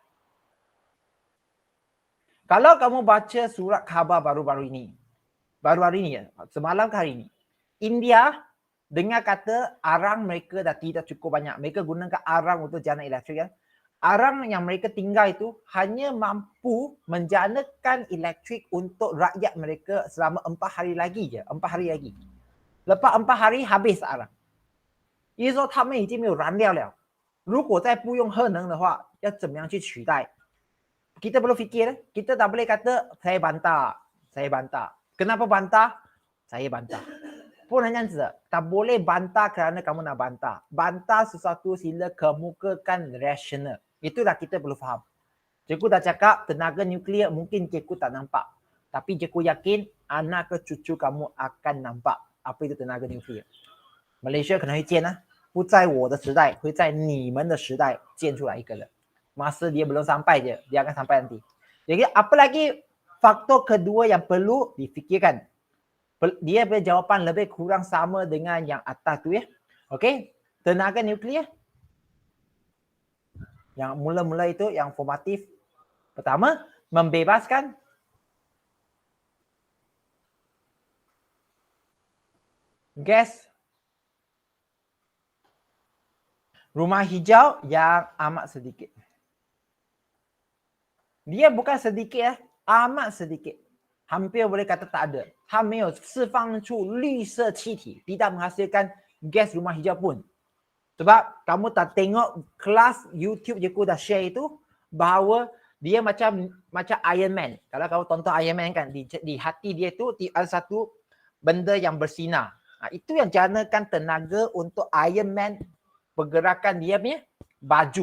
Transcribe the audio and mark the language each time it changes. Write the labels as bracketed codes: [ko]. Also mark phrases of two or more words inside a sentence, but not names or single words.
[ms] Kalau kamu baca surat khabar baru-baru ini, semalam ke hari ini, India dengar kata arang mereka dah tidak cukup banyak. Mereka gunakan arang untuk jana elektrik. Arang yang mereka tinggal itu hanya mampu menjanakan elektrik untuk rakyat mereka selama 4 hari lagi je. 4 hari lagi. Lepas 4 hari habis arang. [zh] 也就是说他们已经没有燃料了。如果再不用核能的话，要怎么样去取代？ [ms] Kita perlu fikir, kita tak boleh kata saya bantah. Kenapa bantah? Saya bantah. [zh] 不能这样子的， [ms] tak boleh bantah kerana kamu nak bantah. Bantah sesuatu sila kemukakan rasional. Itulah kita perlu faham. Cikgu dah cakap tenaga nuklear mungkin cikgu tak nampak. Tapi cikgu yakin anak ke cucu kamu akan nampak apa itu tenaga nuklear. [zh] Malaysia 可能会建不在我的时代，会在你们的时代建出来一个人。 [ms] Masa dia belum sampai je, dia akan sampai nanti. Jadi apa lagi faktor kedua yang perlu difikirkan? Dia berjawapan lebih kurang sama dengan yang atas tu ya. Okey, tenaga nuklear. Yang mula-mula itu yang formatif. Pertama, membebaskan gas rumah hijau yang amat sedikit. Dia bukan sedikit amat sedikit. Hampir boleh kata tak ada. [zh] 它没有释放出绿色气体, [ms] tidak menghasilkan gas rumah hijau pun. Sebab kamu tak tengok kelas YouTube je aku dah share itu bahawa dia macam Iron Man. Kalau kamu tonton Iron Man kan, di hati dia tu ada satu benda yang bersinar. Itu yang janakan tenaga untuk Iron Man pergerakan dia punya baju.